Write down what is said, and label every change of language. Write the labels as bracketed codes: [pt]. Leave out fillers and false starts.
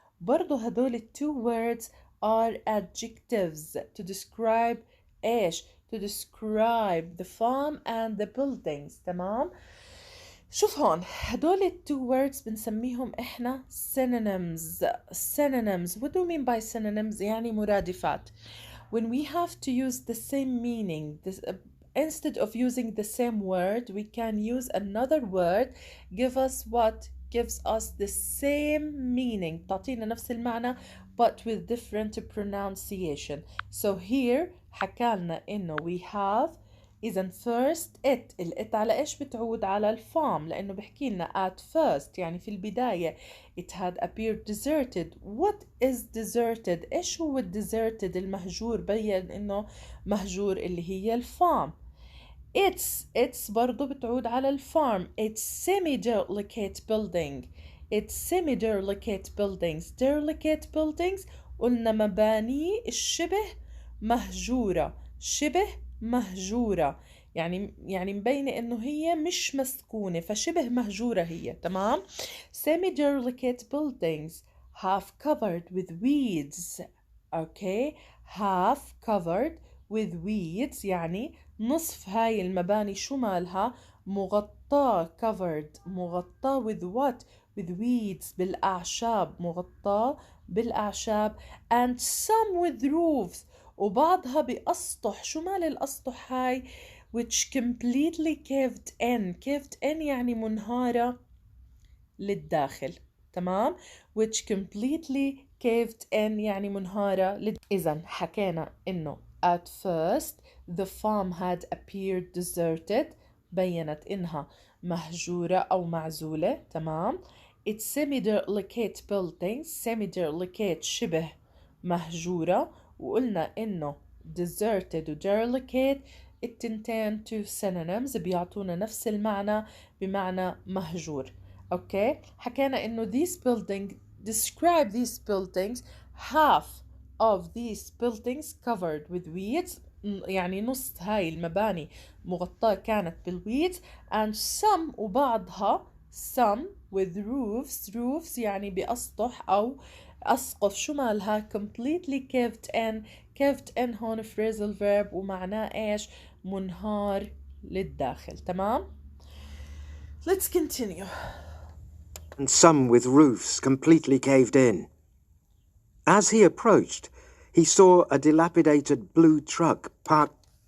[ar] برضو هدول [en] two words are adjectives to describe ايش to describe the farm and the buildings. [ar] تمام. شوف هون هدول [en] two words [ar] بنسميهم احنا synonyms. [en] What do we mean by synonyms؟ [ar] يعني مرادفات. [en] When we have to use the same meaning, instead of using the same word, we can use another word gives us the same meaning. [ar] تعطينا نفس المعنى [en] but with different pronunciation. So here [ar] حكالنا إنه [en] we have. [ar] إذا [en] first it [ar] على إيش بتعود؟ على الفارم، لأنه بحكي لنا [en] at first [ar] يعني في البداية [en] it had appeared deserted. What is deserted؟ [ar] إيش هو deserted المهجور؟ بين إنه مهجور اللي هي الفارم. It's برضو بتعود على الفارم. [en] It's semi-derelict building. It's semi-derelict buildings. [ar] Derelict buildings قلنا مباني الشبه مهجورة. شبه مهجورة يعني مبينة انه هي مش مسكونة، فشبه مهجورة هي. تمام. [en] Semi-derelict buildings half covered with weeds. Okay, half covered with weeds [ar] يعني نصف هاي المباني شو مالها؟ مغطاة. [en] covered مغطاة with what؟ with weeds بالأعشاب. [ar] مغطاة بالأعشاب. [en] and some with roofs [ar] وبعضها بأسطح. شو مال الأسطح هاي؟ [en] which completely caved in [ar] يعني منهارة للداخل. تمام. [en] which completely caved in [ar] يعني منهارة إذن حكينا إنه [en] at first the farm had appeared deserted. [ar] بينت إنها مهجورة أو معزولة. تمام. [en] It's semi-derelict buildings. [ar] semi-derelict شبه مهجورة. وقلنا إنه deserted و derelict التنتين [en] two synonyms [ar] بيعطونا نفس المعنى بمعنى مهجور. اوكي. حكينا انه [en] describe these buildings. half of these buildings covered with [ar] weeds يعني نص هاي المباني مغطاة كانت بالweeds [en] and some [ar] وبعضها [en] some with roofs [ar] يعني بأسطح أو أسقف. شو مالها؟ [en] completely caved in [ar] هون phrasal verb ومعناه إيش؟ منهار للداخل. [en] تمام. Let's continue. And some with roofs completely caved in. As he approached, he saw a dilapidated blue truck parked.